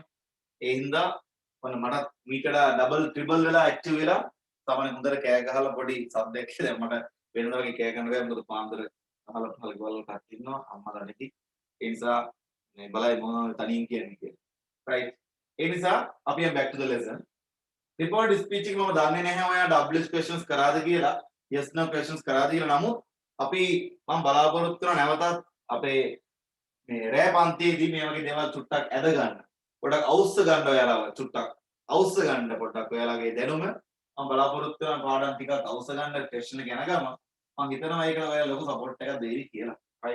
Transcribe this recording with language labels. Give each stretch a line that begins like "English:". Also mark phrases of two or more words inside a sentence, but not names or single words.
Sinhala: ඒ හින්දා ඔන්න මට මීටර ඩබල් ට්‍රිබල් වෙලා ඇක්ටිව් වෙලා තමයි හොඳට කෑ ගහලා පොඩි සද්දයක් දැන් මට වෙනද වගේ කෑ ගන්න බෑ. මොකද පාන්දර අහලා පහල ගවල් කට්ටිය ඉන්නවා අම්මලා නැති. ඒ නිසා මේ බලයි මොනවද තනියෙන් කියන්නේ කියලා. right. ඒ නිසා අපි යමු
English: back to the lesson. report speech
Sinhala: එක මම දන්නේ නැහැ ඔයා
English: WS questions
Sinhala: කරාද කියලා.
English: yes no questions
Sinhala: කරාද කියලා. නමුත් අපි මම බලාපොරොත්තු වෙනවා නැවතත් අපේ මේ රෑ පන්තියේදී මේ වගේ දේවල් චුට්ටක් ඇද ගන්න. පොඩක් අවුස්ස ගන්න ඔයාලව චුට්ටක්. අවුස්ස ගන්න පොඩ්ඩක් ඔයාලගේ දැනුම මම බලාපොරොත්තු වෙනවා පාඩම් ටිකක් අවුස්ස ගන්න ටෙස්ට් එක යන ගම මම හිතනවා ඒකට ඔයාලා ලොකු සපෝට් එකක් දෙයි කියලා.